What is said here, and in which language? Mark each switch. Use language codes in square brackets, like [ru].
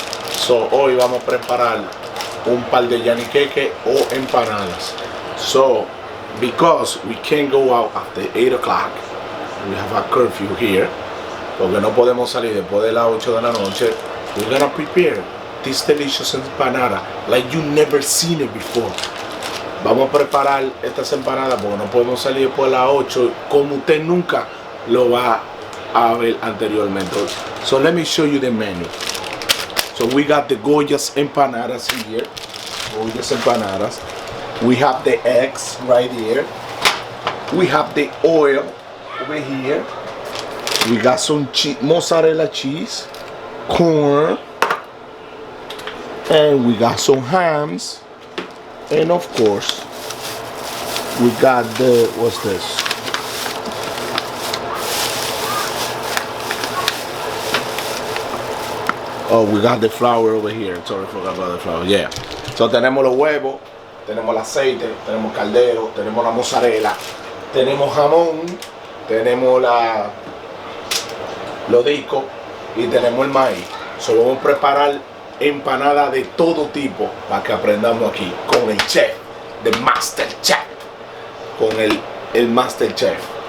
[es] So hoy vamos a preparar un par de yaniqueque o empanadas. [en] So because we can't go out after 8 o'clock, we have a curfew here, [es] porque no podemos salir después de las 8 de la noche. [en] We're gonna prepare this delicious empanada like you never seen it before. [es] Vamos a preparar estas empanadas porque no podemos salir después de las 8 como usted nunca lo va a ver anteriormente. [en] So let me show you the menu. So we got the gorgeous empanadas here. Gorgeous empanadas. We have the eggs right here. We have the oil over here. We got some mozzarella cheese, corn, and we got some hams, and of course we got the, what's this? Oh, we got the flour over here. Sorry, forgot about the flour. Yeah. [es] So tenemos los huevos, tenemos el aceite, tenemos caldero, tenemos la mozzarella, tenemos jamón, tenemos los discos y tenemos el maíz. So vamos a preparar empanada de todo tipo para que aprendamos aquí con el chef, [en] the master chef, [es] con el master chef.